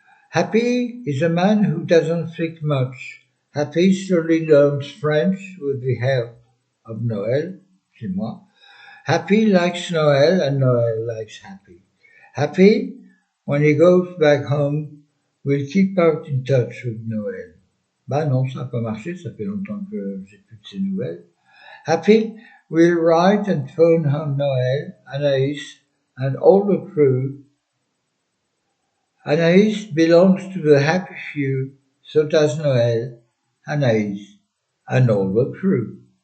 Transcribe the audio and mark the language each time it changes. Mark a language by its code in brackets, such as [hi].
[en] Happy is a man who doesn't think much. Happy slowly learns French with the help of Noël, [fr] c'est moi. [en] Happy likes Noël and Noël likes Happy. Happy, when he goes back home, will keep out in touch with Noël. [fr] Bah non, ça n'a pas marché, ça fait longtemps que j'ai plus de ces nouvelles. [en] Happy will write and phone her Noël, Anaïs, and all the crew. Anaïs belongs to the happy few, so does Noël, Anaïs, and all the crew.